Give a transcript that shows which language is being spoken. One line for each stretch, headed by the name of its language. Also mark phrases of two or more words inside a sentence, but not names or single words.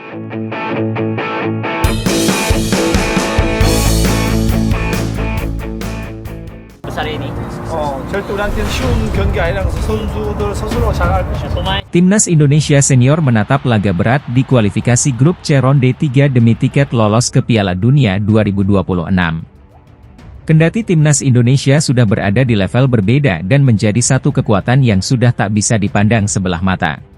Indonesian: besar ini.
Korean: 절대 우리한테는 쉬운 경기 아니라서 선수들 스스로 잘할 것이다.
Indonesian: Pemain Timnas Indonesia Senior menatap laga berat di kualifikasi grup C ronde 3 demi tiket lolos ke Piala Dunia 2026. Kendati Timnas Indonesia sudah berada di level berbeda dan menjadi satu kekuatan yang sudah tak bisa dipandang sebelah mata.